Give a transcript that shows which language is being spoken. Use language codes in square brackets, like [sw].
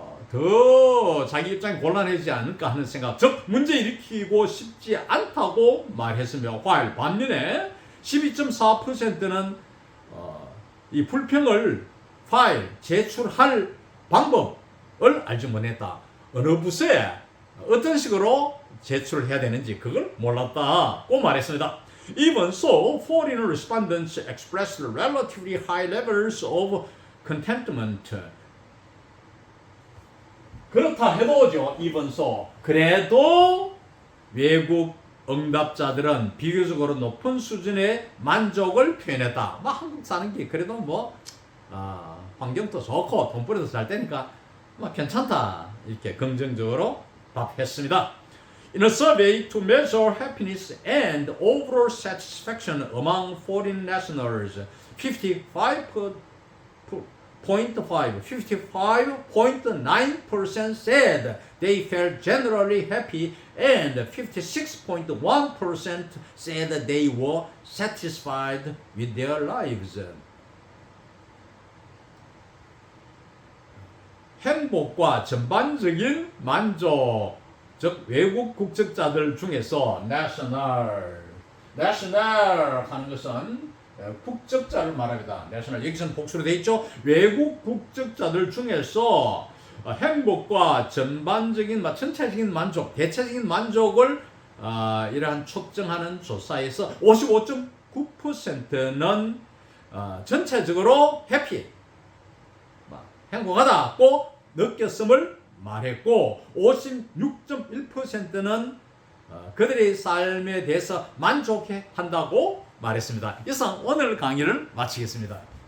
[ko] 더 자기 입장이 곤란해지지 않을까 하는 생각, 즉 문제 일으키고 싶지 않다고 말했으며, while 반면에 12.4%는 이 불평을 파일 제출할 방법을 알지 못했다. 어느 부서에 어떤 식으로 제출을 해야 되는지 그걸 몰랐다고 말했습니다. [en] Even so, foreign respondents expressed relatively high levels of contentment. [ko] 그렇다 해도죠. [en] even so. [ko] 그래도 외국 응답자들은 비교적으로 높은 수준의 만족을 표현했다. 뭐 한국 사는 게 그래도 뭐 환경도 좋고 돈벌이도 잘 되니까 뭐 괜찮다. 이렇게 긍정적으로 답했습니다. [en] In a survey to measure happiness and overall satisfaction among foreign nationals, 55.9% said they felt generally happy and 56.1% said they were satisfied with their lives. [ko] 행복과 전반적인 만족, 즉 외국 국적자들 중에서 national 하는 것은 국적자를 말합니다. national 여기서는 복수로 되어 있죠. 외국 국적자들 중에서 행복과 전반적인 전체적인 만족, 대체적인 만족을 이러한 측정하는 조사에서 55.9%는 전체적으로 해피, 행복하다고 느꼈음을 말했고, 56.1%는 그들의 삶에 대해서 만족해 한다고 말했습니다. 이상 오늘 강의를 마치겠습니다.